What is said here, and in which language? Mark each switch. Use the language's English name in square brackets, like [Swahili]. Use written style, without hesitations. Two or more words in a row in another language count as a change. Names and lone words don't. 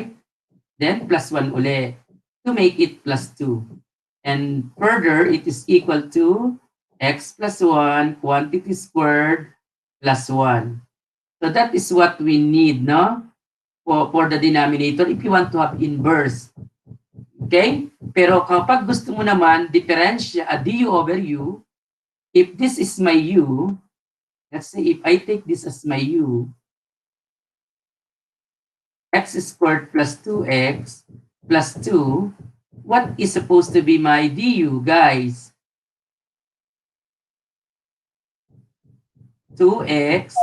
[English] Then plus 1 uli to make it plus 2. And further, it is equal to x plus 1 quantity squared plus 1. So that is what we need, no? For the denominator if you want to have inverse. [Filipino] Okay? Pero kapag gusto mo naman [English] differential du over u, if this is my u, let's say if I take this as my u, x squared plus 2x plus 2, what is supposed to be my du, guys? 2x